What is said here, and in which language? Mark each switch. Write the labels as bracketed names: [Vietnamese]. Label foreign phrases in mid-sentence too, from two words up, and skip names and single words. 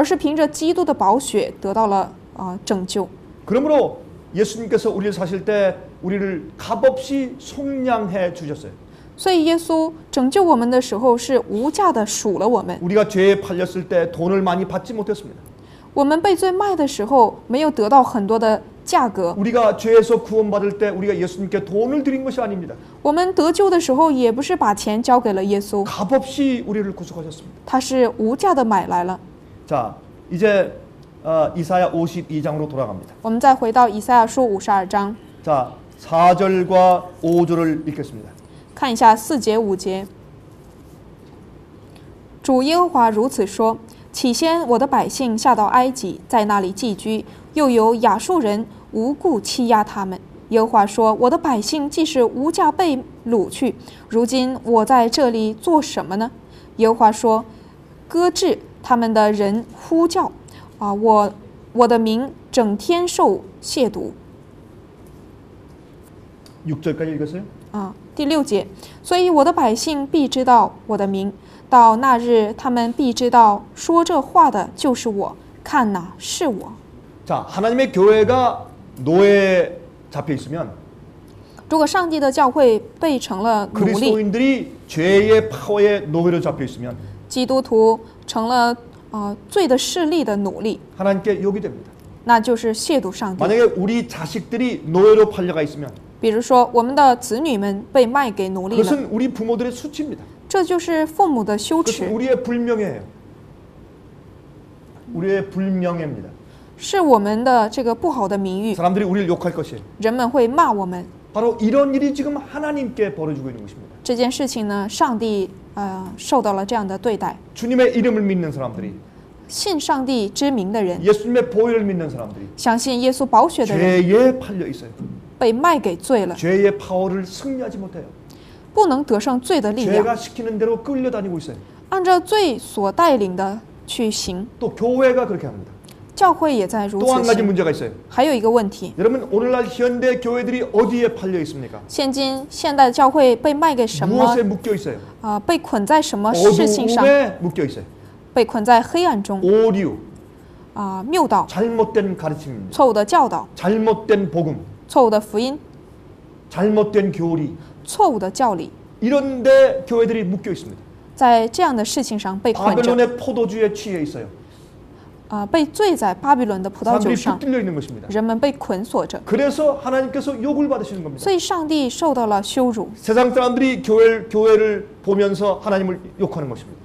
[Chinese] 而是凭着基督的宝血得到了拯救。 [Korean] 그러므로 예수님께서 우리를 사실 때 우리를 값없이 속량해 주셨어요. [Chinese] 所以耶稣拯救我们的时候是无价的赎了我们。 [Korean] 우리가 죄에 팔렸을 때 돈을 많이 받지 못했습니다. [Chinese] 我们被罪卖的时候没有得到很多的价格， [Korean] 우리가 죄에서 구원받을 때 우리가 예수님께 돈을 드린 것이 아닙니다. [Chinese] 我们得救的时候也不是把钱交给了耶稣， [Korean] 값없이 우리를 구속하셨습니다. [Chinese] 他是无价的买来了。 [Korean] 자, 이제 이사야 52장으로 돌아갑니다. [Chinese] 我们再回到以赛亚书52章， [Korean] 자, 4절과 5절을 읽겠습니다. [Chinese] 看一下4节5节。主耶和华如此说：起先我的百姓下到埃及，在那里寄居，又有亚述人无故欺压他们。耶和华说：我的百姓既是无价被掳去，如今我在这里做什么呢？耶和华说：搁置他们的人呼叫我的名整天受亵渎。 [Korean] 6절까지 읽었어요? [Chinese] 第6节，所以我的百姓必知道我的名，到那日他们必知道说这话的就是我，看哪是我。 [Korean] 자, 하나님의 교회가 노예에 잡혀 있으면 [Chinese] 如果上帝的教会被成了奴隶， [Korean] 그리스도인들이 죄의 파워에 노예로 잡혀 있으면 [Chinese] 基督徒成了罪的势力的奴隶， [Korean] 하나님께 욕이 됩니다. [Chinese] 那就是亵渎上帝。 [Korean] 만약에 우리 자식들이 노예로 팔려가 있으면 [Chinese] 比如说，我们的子女们被卖给奴隶了， [Korean] 그것은 우리 부모들의 수치입니다. [Chinese] 这就是父母的羞 [Korean] 그것은 [Chinese] 耻， [Korean] 우리의 불명예예요. 우리의 불명예입니다. [Chinese] 是我们的这个不好的名誉， [Korean] 사람들이 우리를 욕할 것이에요. [Chinese] 人们会骂我们。 [Korean] 바로 이런 일이 지금 하나님께 벌어지고 있는 것입니다. [Chinese] 这件事情呢，上帝受到了这样的对待。 [Korean] 주님의 이름을 믿는 사람들이 [Chinese] 信上帝之名的人， [Korean] 예수님의 보혈을 믿는 사람들이 [Chinese] 相信耶稣宝血的人， [Korean] 죄에 팔려 있어요. [Chinese] 被卖给罪了， [Korean] 죄의 파워를 승리하지 못해요. [Chinese] 不能得胜罪的力量， [Korean] 죄가 시키는 대로 끌려다니고 있어요. [Chinese] 按照罪所带领的去行。 [Korean] 또 교회가 그렇게 합니다. [Chinese] 教会也在如 [Korean] 또 한 [Chinese] 此 [Korean] 가지 [Chinese] 行。 [Korean] 문제가 있어요. [Chinese] 还有一个问题， [Korean] 여러분 오늘날 현대 교회들이 어디에 팔려 있습니까? [Chinese] 现代教会被卖给什么 [Korean] 무엇에 묶여 있어요? [Chinese] 被捆在什么事情上？ [Korean] 어두움에 묶여 있어요. [Chinese] 被捆在黑暗中 [Korean] 오류, [Chinese] 谬道、 [Korean] 잘못된 가르침입니다. [Chinese] 错误的教导、 [Korean] 잘못된 복음, [Chinese] 错误的福音、 [Korean] 잘못된 교리 [Chinese] 错误的教理， [Korean] 이런데 교회들이 묶여 있습니다. [Chinese] 在这样的事情上被捆着， [Korean] 바벨론의 포도주에 취해 있어요. [Chinese] 被醉在巴比伦的葡萄酒 [Korean] 사람들이 [Chinese] 上， [Korean] 붙들려 있는 것입니다. [Chinese] 人们被捆锁着， [Korean] 그래서 하나님께서 욕을 받으시는 겁니다. [Chinese] 所以上帝受到了羞辱。 [Korean] 세상 사람들이 교회를 보면서 하나님을 욕하는 것입니다.